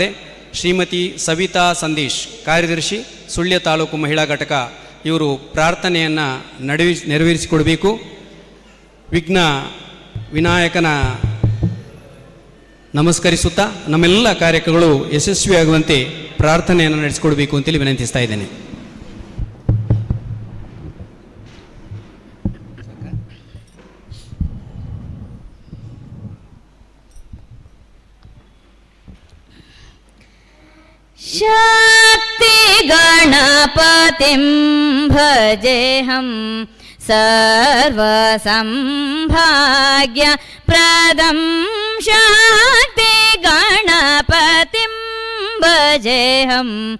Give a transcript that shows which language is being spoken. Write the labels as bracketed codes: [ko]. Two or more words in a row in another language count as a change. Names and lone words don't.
[kn] ಶ್ರೀಮತಿ ಸವಿತಾ ಸಂದೇಶ್, ಕಾರ್ಯದರ್ಶಿ, ಸುಳ್ಯ ತಾಲೂಕು ಮಹಿಳಾ ಘಟಕ, ಇವರು ಪ್ರಾರ್ಥನೆಯನ್ನು ನೆರವೇರಿಸಿಕೊಡಬೇಕು. ವಿಘ್ನ ವಿನಾಯಕನ ನಮಸ್ಕರಿಸುತ್ತಾ ನಮ್ಮೆಲ್ಲ ಕಾರ್ಯಕ್ರಮಗಳು ಯಶಸ್ವಿಯಾಗುವಂತೆ ಪ್ರಾರ್ಥನೆಯನ್ನು ನಡೆಸಿಕೊಡಬೇಕು ಅಂತೇಳಿ ವಿನಂತಿಸ್ತಾ ಇದ್ದೇನೆ. [sa] शक्ति गणपतिं भजेऽहं सर्वसंभाग्य प्रदं शक्ति गणपतिं भजेऽहं